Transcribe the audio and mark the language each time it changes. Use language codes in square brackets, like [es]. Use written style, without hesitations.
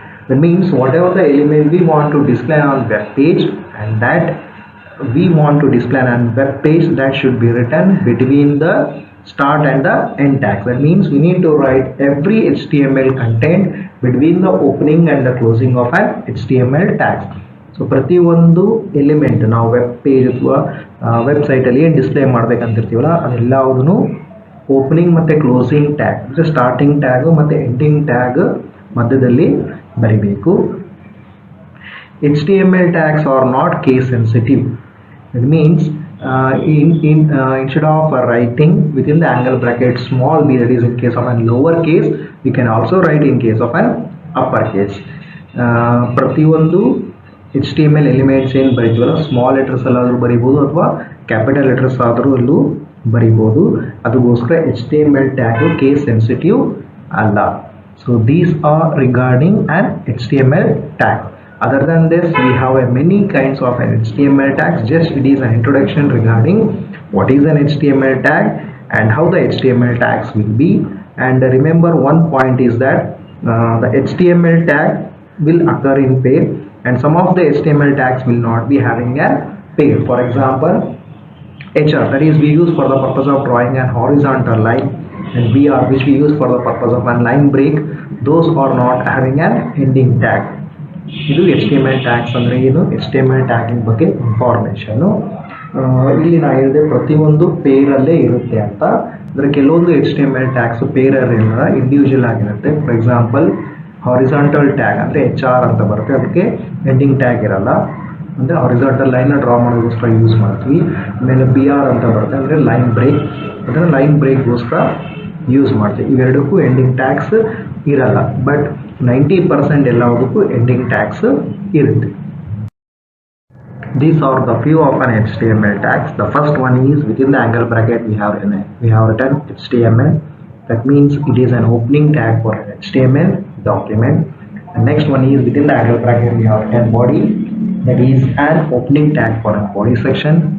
[en] That means whatever the element we want to display on web page, and that we want to display on web page, that should be written between the start and the end tags. That means we need to write every HTML content between the opening and the closing of an HTML tags. [kn] So ಪ್ರತಿಯೊಂದು element ನಾವು web page ಅಥವಾ ವೆಬ್ಸೈಟಲ್ಲಿ ಏನು display ಮಾಡಬೇಕಂತಿರ್ತೀವಲ್ಲ, ಅದೆಲ್ಲದೂ opening ಮತ್ತು closing tag ಅಂದರೆ starting tag ಮತ್ತು ending tag ಮಧ್ಯದಲ್ಲಿ ಬರೀಬೇಕು. [en] HTML tags are not case sensitive. It means instead of writing within the angle bracket small b, that is in case of a lower case, we can also write in case of an upper case. [kn] ಪ್ರತಿಯೊಂದು HTML elements ಏನು ಬರೀತೀವಲ್ಲ, small letters ಅಲ್ಲಾದರೂ ಬರಿಬೋದು ಅಥವಾ capital letters ಆದರೂ ಅಲ್ಲೂ ಬರಿಬೋದು. ಅದಕ್ಕೋಸ್ಕರ HTML tag case sensitive ಅಲ್ಲ. [en] So these are regarding on HTML tag. Other than this, we have many kinds of an HTML tags. Just it is an introduction regarding what is an HTML tag and how the HTML tags will be. And remember, one point is that the HTML tag will occur in pair, and some of the HTML tags will not be having a pair. For example, HR, that is we use for the purpose of drawing an horizontal line, and BR, which we use for the purpose of a line break, those are not having an ending tag. [kn] ಇದು HTML tags ಅಂದರೆ ಏನು, HTML ಟ್ಯಾಗಿನ ಬಗ್ಗೆ information. ಇಲ್ಲಿ ನಾನು ಹೇಳಿದೆ ಪ್ರತಿಯೊಂದು ಪೇರಲ್ಲೇ ಇರುತ್ತೆ ಅಂತ. ಅಂದರೆ ಕೆಲವೊಂದು HTML ಟ್ಯಾಗ್ಸು ಪೇರಲ್ಲಿಲ್ಲ, ಇಂಡಿವಿಜುವಲ್ ಆಗಿರುತ್ತೆ. ಫಾರ್ ಎಕ್ಸಾಂಪಲ್ ಹಾರಿಸಾಂಟಲ್ ಟ್ಯಾಗ್ ಅಂದರೆ HR ಅಂತ ಬರುತ್ತೆ, ಅದಕ್ಕೆ ಎಂಡಿಂಗ್ ಟ್ಯಾಗ್ ಇರಲ್ಲ. ಅಂದರೆ ಹಾರಿಜಾಂಟಲ್ ಲೈನ್ನ ಡ್ರಾ ಮಾಡೋದಕ್ಕೋಸ್ಕರ ಯೂಸ್ ಮಾಡ್ತೀವಿ. ಆಮೇಲೆ BR ಅಂತ ಬರುತ್ತೆ ಅಂದರೆ ಲೈನ್ ಬ್ರೇಕ್, ಅದನ್ನು ಲೈನ್ ಬ್ರೇಕ್ಗೋಸ್ಕರ ಯೂಸ್ ಮಾಡ್ತೀವಿ. ಇವೆರಡಕ್ಕೂ ಎಂಡಿಂಗ್ ಟ್ಯಾಗ್ಸ್ ಇರಲ್ಲ, ಬಟ್ 90% ಎಲ್ಲದಕ್ಕೂ ಎಂಡಿಂಗ್ ಟ್ಯಾಗ್ಸ್ ಇರುತ್ತೆ. [en] These are the few of an HTML tags. The first one is within the angle bracket we have written HTML. That means it is an opening tag for an HTML document. The next one is within the angle bracket we have written body. That is an opening tag for a body section.